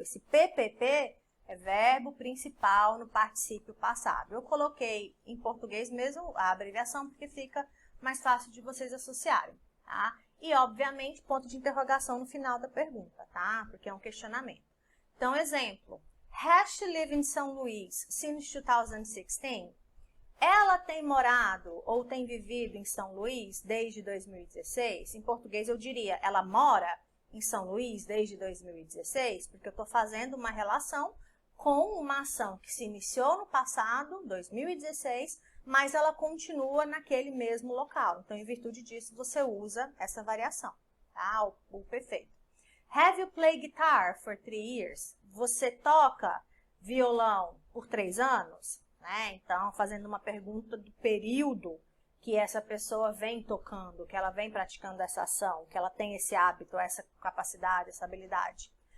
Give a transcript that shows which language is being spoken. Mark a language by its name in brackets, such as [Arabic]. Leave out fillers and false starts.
[Portuguese] Esse PPP é verbo principal no particípio passado. Eu coloquei em português mesmo a abreviação porque fica mais fácil de vocês associarem, tá? e, obviamente, ponto de interrogação no final da pergunta, tá? Porque é um questionamento. Então, exemplo. [English] Has she lived in São Luís since 2016? [Portuguese] Ela tem morado ou tem vivido em São Luís desde 2016? Em português eu diria, ela mora em São Luís desde 2016? Porque eu estou fazendo uma relação com uma ação que se iniciou no passado, 2016, mas ela continua naquele mesmo local. Então, em virtude disso, você usa essa variação, tá? O perfeito. [English] Have you played guitar for 3 years? [Portuguese] Você toca violão por 3 anos? Né? Então, fazendo uma pergunta do período que essa pessoa vem tocando, que ela vem praticando essa ação, que ela tem esse hábito, essa capacidade, essa habilidade.